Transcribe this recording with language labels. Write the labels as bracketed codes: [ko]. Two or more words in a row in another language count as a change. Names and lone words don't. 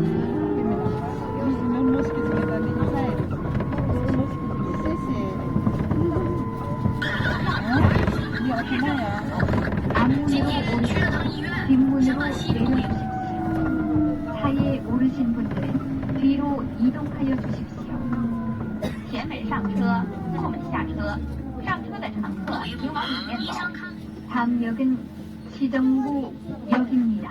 [ko] 너무 멋있게 생겼다는데 인사해. 쎄쎄. 어? 니 어디나야? 앞문으로 오르고 뒷문으로 내려주십시오. 차에 오르신 분들은 뒤로 이동하여 주십시오. [zh] 前门上车，后门下车。上车的乘客请往里面走。 [ko] 다음 역은 시정구 역입니다.